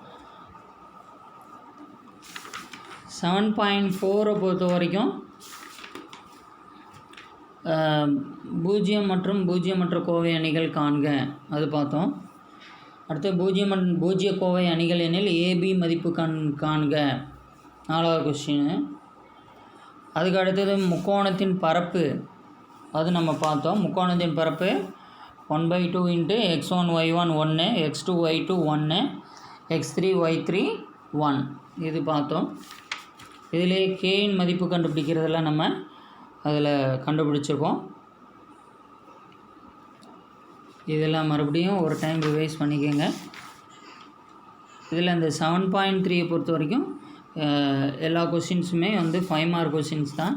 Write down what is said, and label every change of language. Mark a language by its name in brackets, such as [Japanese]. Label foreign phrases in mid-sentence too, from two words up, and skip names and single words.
[Tamil] 7.4 பொறுத்த வரைக்கும் பூஜ்ஜியம் மற்றும் பூஜ்ஜியமற்ற கோவை அணிகள் காண்க அது பார்த்தோம். அடுத்து பூஜ்ஜிய கோவை அணிகள் எனில் ஏபி மதிப்பு காண்க 4வது கொஸ்டின். அதுக்கு அடுத்தது முக்கோணத்தின் பரப்பு அது நம்ம பார்த்தோம். முக்கோணத்தின் பரப்பு 1/2 இன்ட்டு x1 y1 1 x2 y2 1 x3 y3 1 இது பார்த்தோம். இதிலே கேயின் மதிப்பு கண்டுபிடிக்கிறதெல்லாம் நம்ம அதில் கண்டுபிடிச்சிருக்கோம். இதெல்லாம் மறுபடியும் ஒரு டைம் ரிவைஸ் பண்ணிக்கோங்க. இதில் இந்த 7.3 பொறுத்த வரைக்கும் எல்லா கொஷின்ஸுமே 5 [English] mark questions [Tamil] தான்.